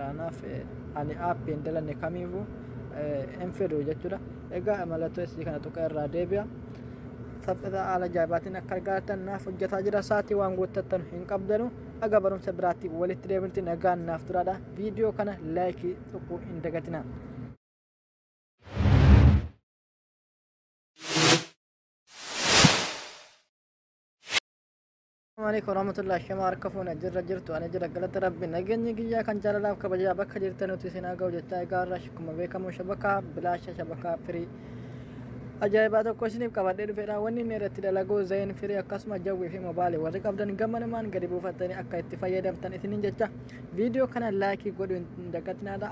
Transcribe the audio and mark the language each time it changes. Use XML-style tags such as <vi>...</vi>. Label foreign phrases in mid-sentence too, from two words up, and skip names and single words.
<om>Naaf ani aappii hin dalanne kamiifuu hin fedhu jechuudha. Egaa mallattoo isii kana tuqa irraa deebi'a. saffisa haala ajaa'ibaatiin akka argattan naaf hojjetaa jira. Sa'aatii waan guuttattan hin qabdanu. Aga barumsa biraatti walitti deebinutti nagaan naaf turaadha. Viidiyoo kana laayikii tuquu hin dagatinaa.</om> <ar>السلام عليكم ورحمة الله وبركاته.</ar> <om>Jirra jirtu ani jira galata rabbi nageenyi guyyaa kan jaalalaaf kabajaa bakka jirtanutti isin haa ga'u jechaa egaarra akkuma beekamu shabakaa bilaasha shabakaa firii ajaa'ibaa tokko isiniif qabadhee dhufeedha. Wanni inni irratti dalaguu zayin firii akkasuma jawwii fi mobaayilii warri qabdan gammanumaan gadi buufattanii akka itti fayyadamtan isiniin jecha viidiyoo kana laayikii godhuu hin dagatinaadha.</om>